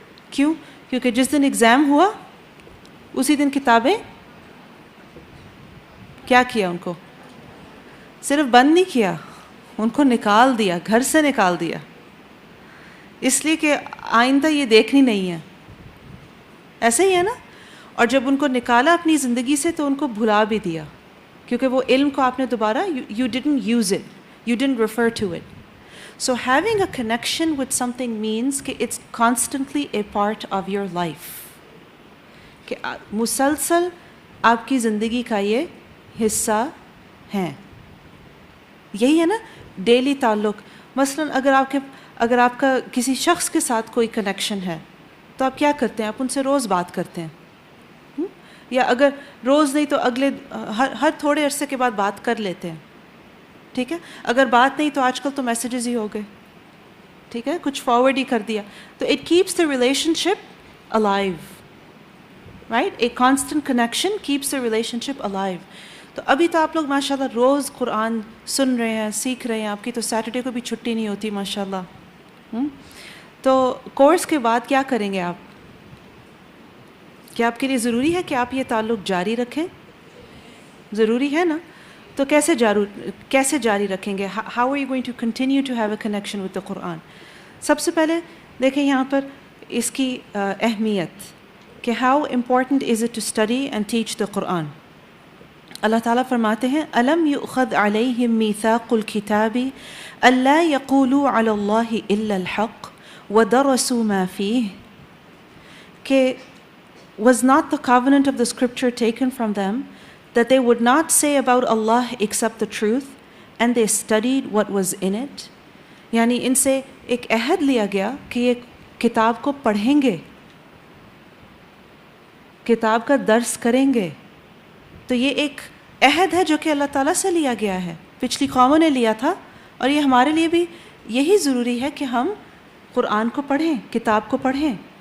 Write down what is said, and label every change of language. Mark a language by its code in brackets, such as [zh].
[ur] کیوں؟ کیونکہ جس دن ایگزام ہوا اسی دن کتابیں کیا کیا، ان کو صرف بند نہیں کیا، ان کو نکال دیا، گھر سے نکال دیا، اس لیے کہ آئندہ یہ دیکھنی نہیں ہے. ایسے ہی ہے نا. اور جب ان کو نکالا اپنی زندگی سے تو ان کو بھلا بھی دیا، کیونکہ وہ علم کو آپ نے دوبارہ [en] you didn't use it, you didn't refer to it. So having a connection with something means کہ it's constantly a part of your life, [ur] کہ مسلسل آپ کی زندگی کا یہ حصہ ہیں. یہی ہے نا ڈیلی تعلق. مثلاً اگر آپ کا کسی شخص کے ساتھ کوئی کنیکشن ہے تو آپ کیا کرتے ہیں؟ آپ ان سے روز بات کرتے ہیں، یا اگر روز نہیں تو اگلے ہر تھوڑے عرصے کے بعد بات کر لیتے ہیں. ٹھیک ہے، اگر بات نہیں تو آج کل تو میسیجز ہی ہو گئے، ٹھیک ہے، کچھ فارورڈ ہی کر دیا. [en] تو it keeps the relationship alive, right, a constant connection keeps the relationship alive. [ur] تو ابھی تو آپ لوگ ماشاء اللہ روز قرآن سن رہے ہیں، سیکھ رہے ہیں، آپ کی تو سیٹرڈے کو بھی چھٹی نہیں ہوتی ماشاء اللہ. تو کورس کے بعد کیا کریں گے آپ؟ کیا آپ کے لیے ضروری ہے کہ آپ یہ تعلق جاری رکھیں؟ ضروری ہے نا. تو کیسے جاری رکھیں گے؟ [en] How are you going to continue to have a connection with the Quran? [ur] سب سے پہلے دیکھیں یہاں پر اس کی اہمیت کہ [en] How important is it to study and teach the Quran. [ur] اللہ تعالیٰ فرماتے ہیں [ar] أَلَمْ يُؤْخَذْ عَلَيْهِمْ مِيثَاقُ الْكِتَابِ أَلَّا يَقُولُوا عَلَى اللَّهِ إِلَّا الْحَقَّ وَدَرَسُوا مَا فِيهِ، [en] کہ was not the covenant of the scripture taken from them that they would not say about Allah except the truth and they studied what was in it. [ur] یعنی ان سے ایک عہد لیا گیا کہ یہ کتاب کو پڑھیں گے، کتاب کا درس کریں گے. تو یہ ایک عہد ہے جو کہ اللہ تعالیٰ سے لیا گیا ہے، پچھلی قوموں نے لیا تھا، اور یہ ہمارے لیے بھی یہی ضروری ہے کہ ہم قرآن کو پڑھیں، کتاب کو پڑھیں.